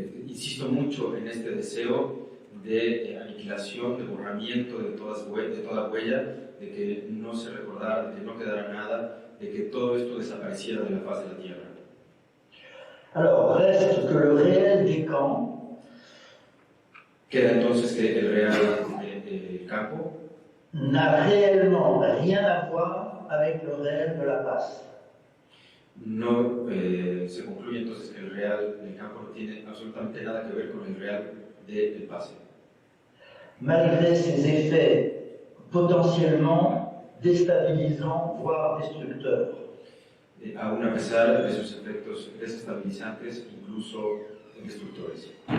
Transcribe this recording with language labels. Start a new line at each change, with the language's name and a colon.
Spanish: Insisto mucho en este deseo de aniquilación, de borramiento de toda huella, de que no se recordara, de que no quedara nada, de que todo esto desapareciera de la faz de la Tierra.
French: Alors, reste que le réel des camps
Spanish: Queda entonces que el real del campo
French: n'a réellement rien à voir avec le réel de la paz.
Spanish: no se concluye entonces que el real del campo no tiene absolutamente nada que ver con el real del pase.
French: Malgré ses effets potentiellement déstabilisants, voire destructeurs.
Spanish: Aún a pesar de sus efectos desestabilizantes, incluso destructores.